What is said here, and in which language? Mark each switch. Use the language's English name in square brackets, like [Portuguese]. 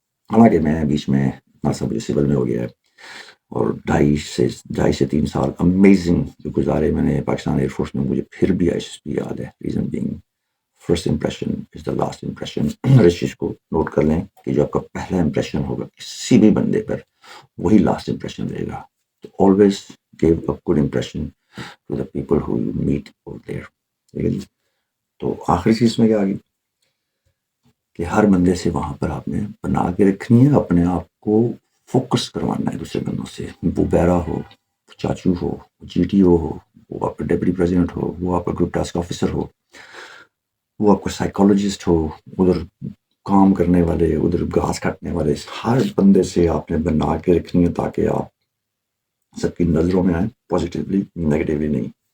[Urdu] حالانکہ میں بیچ میں اتنا سا مجھے سول میں ہو گیا ہے، اور 2.5 سے 3 سال امیزنگ جو گزارے میں نے پاکستان ایئر فورس میں، مجھے پھر بھی ایس پی یاد ہے. [English] Reason being first impression is the last impression. [Urdu] اس چیز کو نوٹ کر لیں کہ جو آپ کا پہلا امپریشن ہوگا کسی بھی بندے پر، وہی لاسٹ امپریشن رہے گا. [English] تو always give a good impression to the people who you meet over there. [Urdu] ٹھیک ہے جی. تو آخری چیز میں کیا آ گئی کہ ہر بندے سے وہاں پر آپ نے بنا کے رکھنی ہے، اپنے آپ کو فوکس کروانا ہے دوسرے بندوں سے. وہ بیرا ہو، چاچو ہو، جی ٹی او ہو، وہ آپ کا ڈپٹی پریزیڈنٹ ہو، وہ آپ کا گروپ ٹاسک آفیسر ہو، وہ آپ کا سائیکالوجسٹ ہو، ادھر کام کرنے والے، ادھر گھاس کاٹنے والے، ہر بندے سے آپ نے بنا کے رکھنی ہے تاکہ آپ سب کی نظروں میں آئیں پازیٹیولی، نیگیٹیولی نہیں.